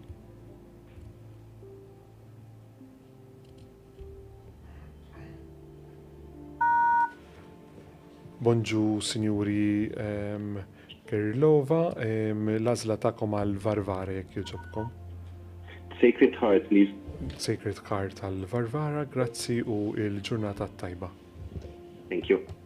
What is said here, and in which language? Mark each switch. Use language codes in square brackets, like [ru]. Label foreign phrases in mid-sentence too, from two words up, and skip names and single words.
[mt] Bonġu, Sinjuri Kirilova, l-għażla tagħkom għal Varvara jekk jogħġobkom. [en] Sacred Heart, please. [mt] Sacred Heart għal Varvara, grazzi u il-ġurnata tajba. [en] Thank you.